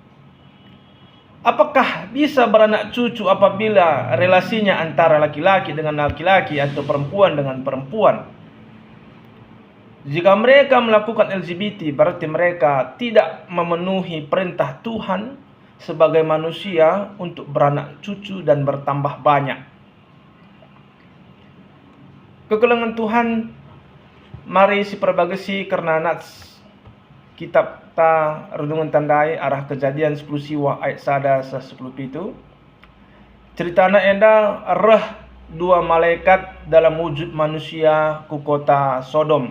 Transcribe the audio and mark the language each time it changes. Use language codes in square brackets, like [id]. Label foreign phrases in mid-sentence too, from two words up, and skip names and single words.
[id] Apakah bisa beranak cucu apabila relasinya antara laki-laki dengan laki-laki atau perempuan dengan perempuan? Jika mereka melakukan LGBT, berarti mereka tidak memenuhi perintah Tuhan sebagai manusia untuk beranak cucu dan bertambah banyak. [btx] Kekelangan Tuhan, mari si perbagasi karena nats kitab ta renungan tandai arah Kejadian 10 siwa ayat 1 10 itu. Ceritana enda reh 2 malaikat dalam wujud manusia ku kota Sodom.